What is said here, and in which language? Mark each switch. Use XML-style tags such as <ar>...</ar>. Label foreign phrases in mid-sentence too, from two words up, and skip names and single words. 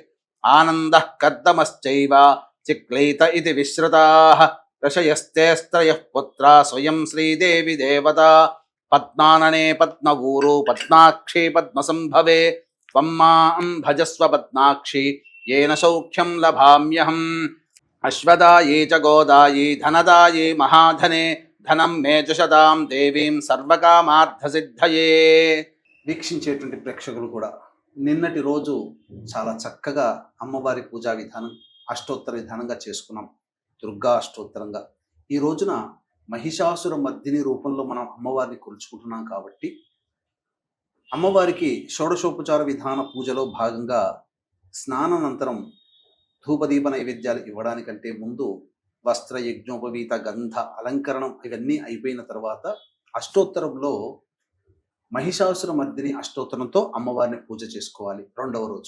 <sa>ఆనందః కర్దమశ్చైవ చిక్లీత ఇతి విశ్రుతాః. ఋషయస్తేస్త్రయః పుత్రా స్వయం శ్రీదేవి దేవతా. పద్మాననే పద్మవూరు పద్మాక్షి పద్మసంభవే. త్వం మాం భజస్వ పద్మాక్షి येन सौख्यं लभाम्यहम्. अश्वदाये च गोदाये धनदाये महाधने ధనం మే జషదాం దేవీం సర్వకామార్థసిద్ధయే.</sa> <te>వీక్షించేటువంటి ప్రేక్షకులు కూడా నిన్నటి రోజు చాలా చక్కగా అమ్మవారి పూజా విధానం అష్టోత్తర విధానంగా చేసుకున్నాం, దుర్గా అష్టోత్తరంగా. ఈ రోజున మహిషాసుర మర్దిని రూపంలో మనం అమ్మవారిని కొలుచుకుంటున్నాం కాబట్టి అమ్మవారికి షోడశోపచార విధాన పూజలో భాగంగా స్నానానంతరం ధూపదీప నైవేద్యాలు ఇవ్వడానికంటే ముందు వస్త్ర యజ్ఞోపవీత గంధ అలంకరణం ఇవన్నీ అయిపోయిన తర్వాత అష్టోత్తరంలో మహిషాసుర మర్దిని అష్టోత్తరంతో అమ్మవారిని పూజ చేసుకోవాలి రెండవ రోజు.</te>